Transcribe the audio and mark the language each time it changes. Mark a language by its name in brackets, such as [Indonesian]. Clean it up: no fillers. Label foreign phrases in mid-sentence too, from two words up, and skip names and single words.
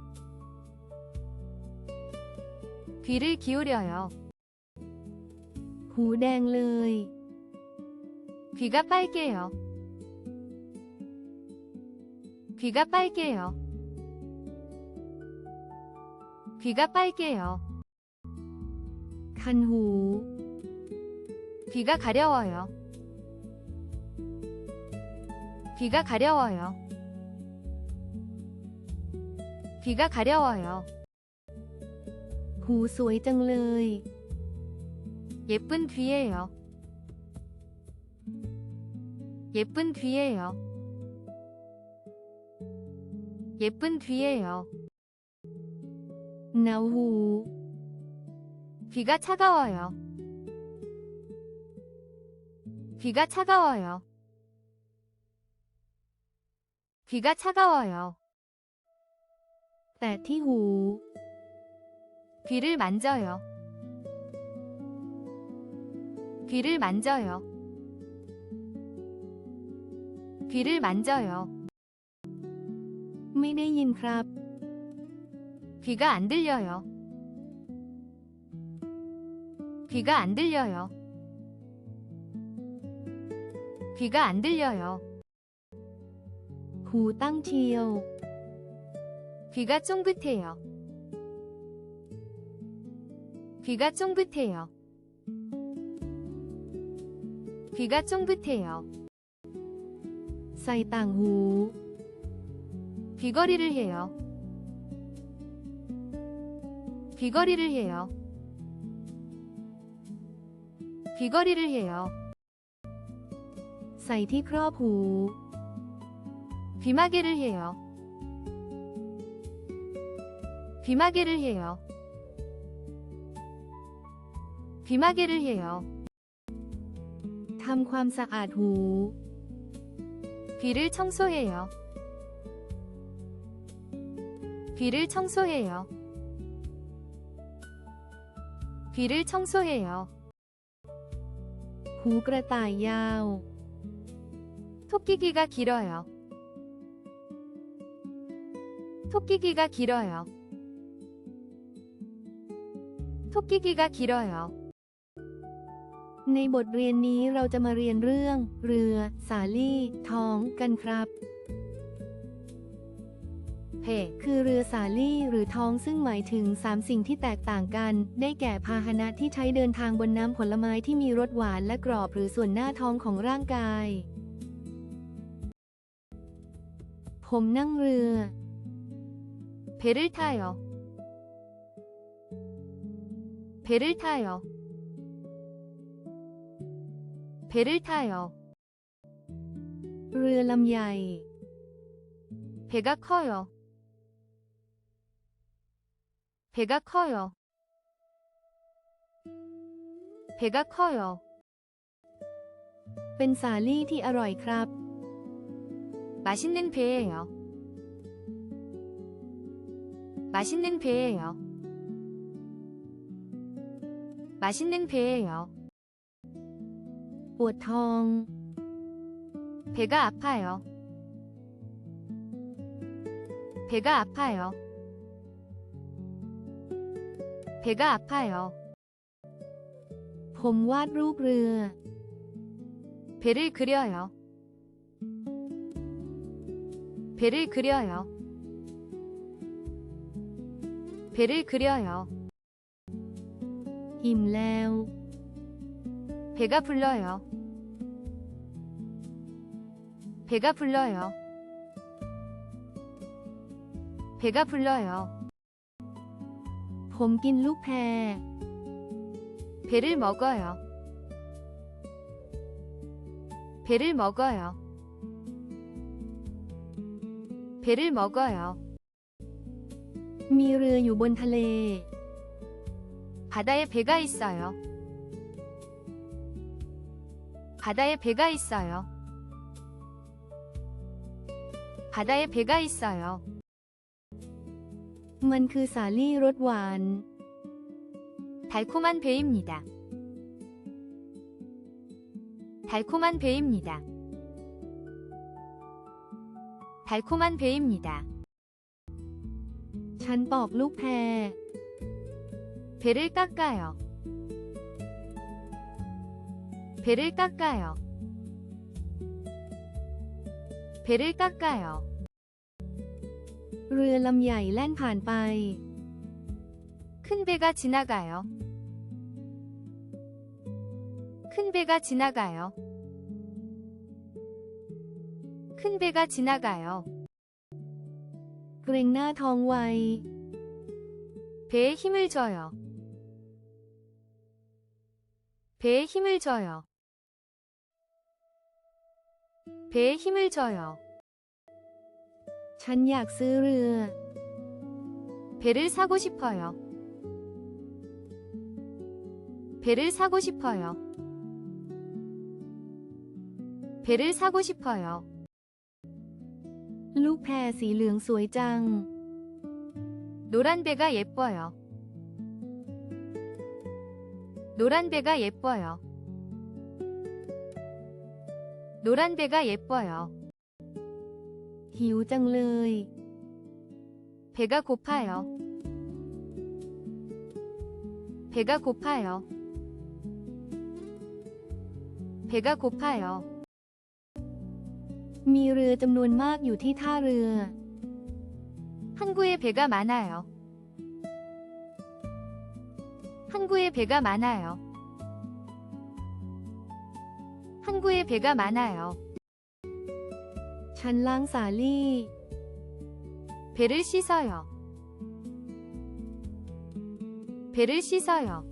[Korean] 귀를 기울여요. [Thai] หูแดงเลย [Korean] 귀가 빨개요. 귀가 빨개요. 귀가 빨개요. [Thai] คันหู [Korean] 귀가 가려워요. 귀가 가려워요. 귀가 가려워요. [Thai] หูสวยจังเลย [Korean] 예쁜 귀예요. 예쁜 귀예요. 예쁜 귀예요. [Thai] หนาวหู [Korean] 귀가 차가워요. 귀가 차가워요. 귀가 차가워요. [Thai] แต่ที่หู [Korean] 귀를 만져요. 귀를 만져요. 귀를 만져요. [Thai] ไม่ได้ยินครับ [Korean] 귀가 안 들려요. 귀가 안 들려요. 귀가 안 들려요. [Thai] หูตั้งเชียว [Korean] 귀가 쫑긋해요. 귀가 쫑긋해요. 귀가 쫑긋해요. [Thai] ใส่ต่างหู [Korean] 귀걸이를 해요. 귀걸이를 해요. 귀걸이를 해요. [Thai] ใส่ที่ครอบหู [Korean] 귀마개를 해요. 귀마개를 해요. 귀마개를 해요. [Thai] ทำความสะอาดหู [Korean] 귀를 청소해요. 귀를 청소해요. 귀를 청소해요. [Thai] หูกระต่ายยาว [Korean] 토끼귀가 길어요. 토끼귀가 길어요. 토끼귀가 길어요. [Thai] ในบทเรียนนี้เราจะมาเรียนเรื่อง เรือ สาลี่ ท้อง กันครับ 배, คือเรือสาลี่หรือท้องซึ่งหมายถึง3สิ่งที่แตกต่างกัน ได้แก่พาหนะที่ใช้เดินทางบนน้ำผลไม้ที่มีรสหวานและกรอบหรือส่วนหน้าท้องของร่างกาย ผมนั่งเรือ [Korean] 배를 타요. 배를 타요. 배를 타요. [Thai] เรือลำใหญ่ [Korean] 배가 커요. 배가 커요. 배가 커요. [Thai] เป็นสาลี่ที่อร่อยครับ [Korean] 맛있는 배예요. 맛있는 배예요. 맛있는 배예요. [Thai] ปวดท้อง [Korean] 배가 아파요. 배가 아파요. 배가 아파요. [Thai] ผมวาดรูปเรือ [Korean] 배를 그려요. 배를 그려요. 배를 그려요. [Thai] อิ่มแล้ว [Korean] 배가 불러요. 배가 불러요. 배가 불러요. [Thai] ผมกินลูกแพร [Korean] 배를 먹어요. 배를 먹어요. 배를 먹어요. [Thai] มีเรืออยู่บนทะเล [Korean] 바다에 배가 있어요. 바다에 배가 있어요. 바다에 배가 있어요. [Thai] มันคือสาลี่รสหวาน [Korean] 달콤한 배입니다. 달콤한 배입니다. 달콤한 배입니다. [Thai] ฉันปอกลูกแพร [Korean] 배를 깎아요. 배를 깎아요. 배를 깎아요. [Thai] เรือลำใหญ่แล่นผ่านไป [Korean] 큰 배가 지나가요. 큰 배가 지나가요. 큰 배가 지나가요. [Thai] เกรงหน้าท้องไว [Korean] 배에 힘을 줘요. 배에 힘을 줘요. 배에 힘을 줘요. [Thai] ฉันอยากซื้อเรือ [Korean] 배를 사고 싶어요. 배를 사고 싶어요. 배를 사고 싶어요. [Thai] ลูกแพรสีเหลืองสวยจัง [Korean] 노란 배가 예뻐요. 노란 배가 예뻐요. 노란 배가 예뻐요. [Thai] หิวจังเลย [Korean] 배가 고파요. 배가 고파요. 배가 고파요. [Thai] มีเรือจำนวนมากอยู่ที่ท่าเรือ [Korean] 항구에 배가 많아요. 항구에 배가 많아요. 항구에 배가 많아요. [Thai] ฉันล้างสาลี่ [Korean] 배를 씻어요. 배를 씻어요.